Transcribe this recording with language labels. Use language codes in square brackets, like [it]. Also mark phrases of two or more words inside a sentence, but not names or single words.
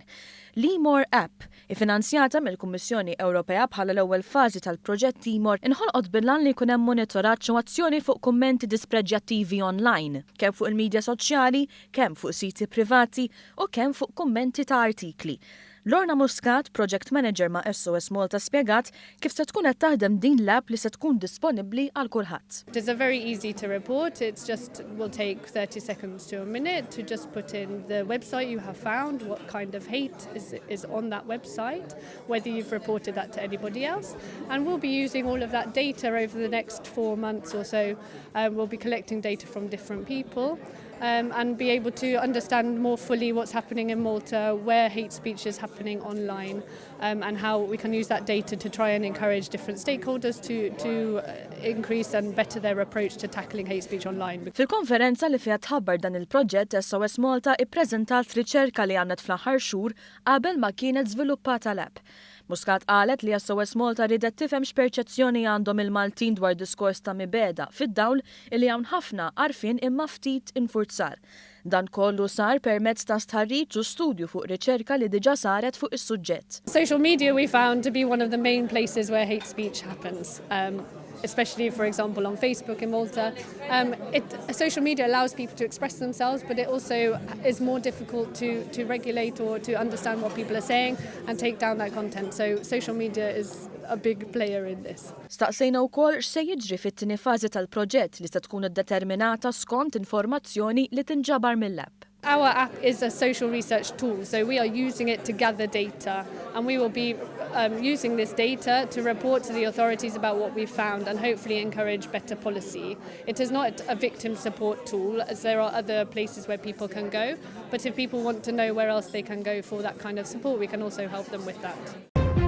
[mt] L-Imor App, iffinanzjata mill-Kummissjoni Ewropea bħala l-ewwel fażi tal-proġett Imor, inħolqot bil-għan li jkun hemm monitoraġġ u azzjoni fuq kummenti dispreġjattivi online, kemm fuq il-midja soċjali, kemm fuq siti privati u kemm fuq kummenti ta' artikli. Lorna Muscat, [en] Project Manager [mt] ma' SOS Malta, spjegat kif se tkun qed taħdem din l-app li se tkun disponibbli għal kulħadd. [en] It's very easy to report. It's just will take 30 seconds to a minute to just put in the website you have found, what kind of hate is on that website, whether you've reported that to anybody else. And we'll be using all of that data over the next 4 months or so. We'll be collecting data from different people. And be able to understand more fully what's happening in Malta, where hate speech is happening online, and how we can use that data to try and encourage different stakeholders to increase and better their approach to tackling hate speech online. [mt] Fil-konferenza li fiha tħabbar dan il-proġett, SOS Malta ippreżentat riċerka li għamlet fl-aħħar xhur qabel ma kienet żviluppata l-app. Muscat qalet li SOS Malta ridet tifhem x'perċezzjoni għandhom il-Maltin dwar diskors ta' mibegħda fid-dawl illi hawn ħafna għarfien imma ftit infurzar. Dan kollu sar permezz ta' stħarriġ u studju fuq riċerka li diġà saret fuq is-suġġett. [en] Social media we found to be one of the main places where hate speech happens. Especially, for example, on Facebook in Malta. Social media allows people to express themselves, but it also is more difficult to regulate or to understand what people are saying and take down that content. So social media is a big player in this. [mt] Staqsejna wkoll x'se jiġri fit-tieni fażi tal-proġett li se tkun iddeterminata skont informazzjoni li tinġabar mill-app. [en] Our app is a social research tool, so we are using it to gather data, and we will be using this data to report to the authorities about what we've found and hopefully encourage better policy. It is not a victim support tool, as there are other places where people can go, but if people want to know where else they can go for that kind of support, we can also help them with that.